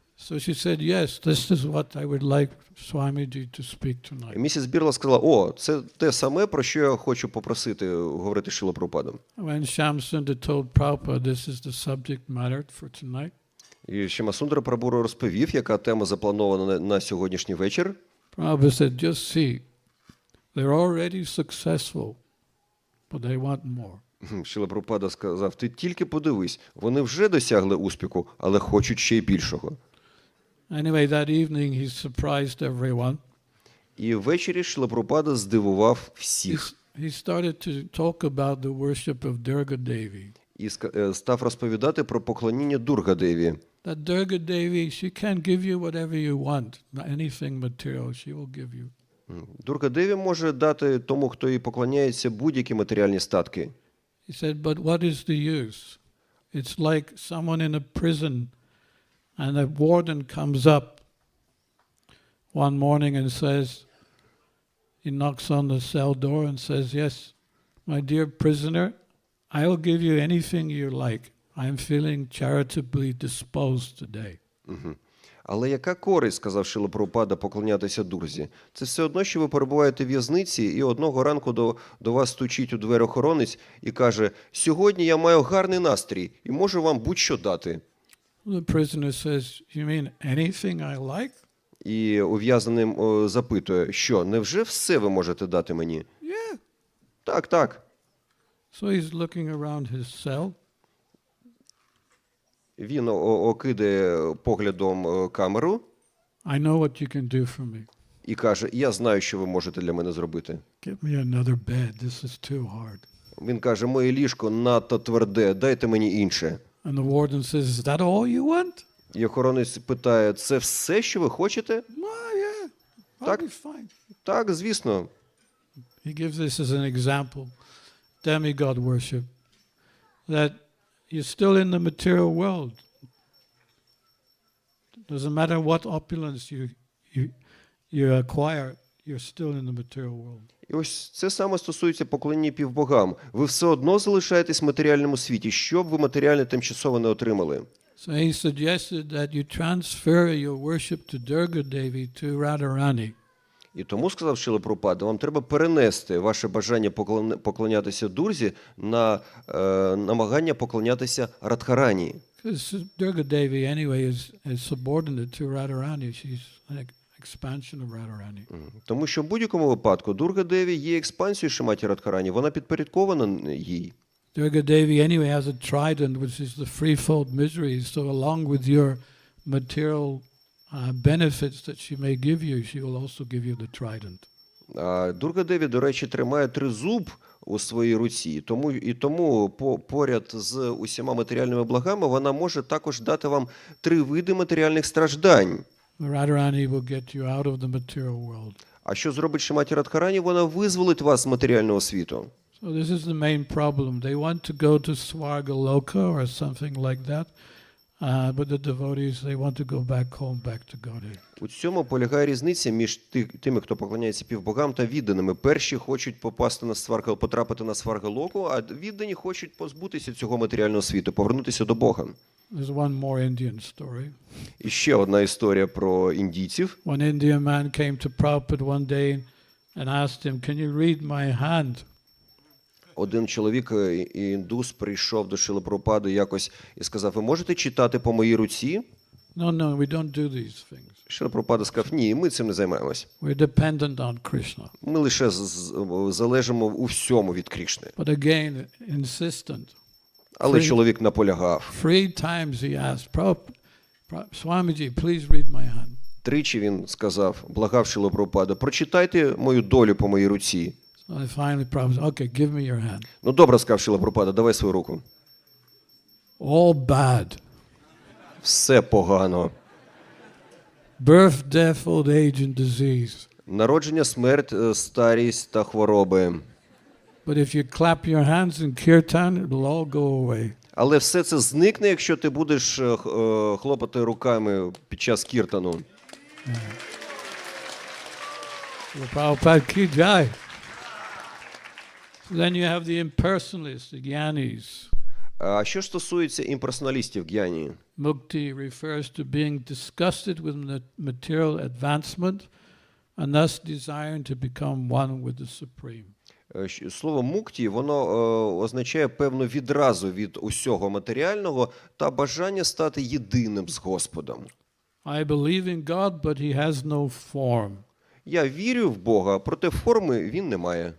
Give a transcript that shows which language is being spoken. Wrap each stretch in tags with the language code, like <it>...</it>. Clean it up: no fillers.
<en>So she said, yes, this is what I would like Swamiji to speak</en> <uk>І</uk> <en>tonight.</en> <uk>місіс Бірла сказала: «О, це те саме, про що я хочу попросити говорити Шрила Прабхупаду».</uk> <en>When Shamsundar told Prabhupada this is the subject matter for tonight,</en> <uk>І Шямасундара Прабху розповів, яка тема запланована на сьогоднішній вечір.</uk> <en>Prabhupada said, just see, they're already successful, but they want more.</en> <uk>Шрила Прабхупада сказав: «Ти тільки подивись, вони вже досягли успіху, але хочуть ще й більшого».</uk> <en>Anyway, that evening he surprised everyone.</en> <uk>І ввечері Шрила Прабхупада здивував всіх.</uk> <en>He started to talk about the worship of Durga Devi.</en> <uk>І став розповідати про поклоніння Дурга-деві.</uk> <en>That Durga Devi, she can give you whatever you want, not anything material, she will give you.</en> <uk>Дурга-деві може дати тому, хто їй поклоняється, будь-які матеріальні статки.</uk> <en>He said, but what is the use? It's like someone in a prison and a warden comes up one morning and says, he knocks on the cell door and says, yes, my dear prisoner, I will give you anything you like. I'm feeling charitably disposed today.</en> <uk>Але яка користь, сказав Шрила Прабхупада, поклонятися Дурзі? Це все одно, що ви перебуваєте в в'язниці, і одного ранку до вас стучить у двері охоронець і каже: «Сьогодні я маю гарний настрій і можу вам будь-що дати».</uk> <en>The prisoner says, you mean anything I like?</en> <uk>І ув'язнений запитує: «Що, невже все ви можете дати мені?»</uk> <en>Yeah.</en> <uk>«Так, так».</uk> <en>So he's looking around his cell.</en> <uk>Він окидає поглядом камеру</uk> <en>I know what you can do for me.</en> <uk>і каже: «Я знаю, що ви можете для мене зробити».</uk> <en>Get me another bed. This is too hard.</en> <uk>Він каже: «Моє ліжко надто тверде, дайте мені інше».</uk> <en>And the warden says, is that all you want?</en> <uk>І охоронець питає: «Це все, що ви хочете?»</uk> <en>Oh, yeah. I'll</en> <uk>Так.</uk> <en>be fine.</en> <uk>«Так, звісно».</uk> <en>He gives this as an example, demigod worship, that you're still in the material world. Doesn't matter what opulence you acquire, you're still in the material world.</en> <uk>І ось це саме стосується поклоніння півбогам. Ви все одно залишаєтесь в матеріальному світі, що б ви матеріальне тимчасово не отримали.</uk> <en>So he suggested that you transfer your worship to Durga Devi to Radharani.</en> <uk>І тому, сказав Шрила Прабхупада, вам треба перенести ваше бажання поклонятися Дурзі на намагання поклонятися Радхарані.</uk> <en>Because Durga Devi anyway is subordinate to Radharani. She's an expansion of Radharani.</en> <uk>Тому що в будь-якому випадку Дурга-деві є експансією Шриматі Радхарані, вона підпорядкована їй.</uk> <en>Durga Devi anyway has a trident, which is the threefold misery. So along with your material benefits that she may give you, she will also give you the trident.</en> <uk>А Дурга-деві, до речі, тримає тризуб у своїй руці, тому поряд з усіма матеріальними благами вона може також дати вам 3 види матеріальних страждань.</uk> <en>Radharani will get you out of the material world.</en> <uk>А що зробить Шриматі Радхарані? Вона визволить вас з матеріального світу.</uk> <en>So this is the main problem. They want to go to Svargaloka or something like that, but the devotees, they want to go back home, back to Godhead.</en> <uk>У цьому полягає різниця між тими, хто поклоняється півбогам, та відданими. Перші хочуть потрапити на Сваргалоку, а віддані хочуть позбутися цього матеріального світу, повернутися до Бога.</uk> <en>There's one more Indian story.</en> <uk>І ще одна історія про індійців.</uk> <en>One Indian man came to Prabhupada one day and asked him, can you read my hand?</en> <uk>Один чоловік, індус, прийшов до Шрили Прабхупади якось і сказав: «Ви можете читати по моїй руці?»</uk> <en>No, we don't do these things.</en> <uk>Шрила Прабхупада сказав: «Ні, ми цим не займаємось.</uk> <en>We're dependent on Krishna.</en> <uk>Ми лише залежимо у всьому від Крішни».</uk> <en>But again, insistent.</en> <uk>Але чоловік наполягав.</uk> <en>3 times he asked, Swamiji, please read my hand.</en> <uk>3 він сказав, благав Шрилу Прабхупаду: «Прочитайте мою долю по моїй руці».</uk> <en>So finally Prabhupada said, okay, give me your hand.</en> <uk>Ну добре, сказав Шрила Прабхупада, давай свою руку.</uk> <en>All bad.</en> <uk>Все погано.</uk> <en>Birth, death, old age and disease.</en> <uk>Народження, смерть, старість та хвороби.</uk> <en>But if you clap your hands in kirtan, it'll all go away.</en> <uk>Але все це зникне, якщо ти будеш хлопати руками під час кіртану.</uk> <hi>Prabhupada ki jai.</hi> <en>Then you have the impersonalists, the jnanis.</en> <uk>А що ж стосується імперсоналістів гьяні?</uk> <en>Mukti refers to being disgusted with material advancement and thus desiring to become one with the Supreme.</en> <uk>Слово мукті, воно означає певну відразу від усього матеріального та бажання стати єдиним з Господом.</uk> <en>I believe in God, but he has no form.</en> <uk>Я вірю в Бога, проте форми він не має.</uk>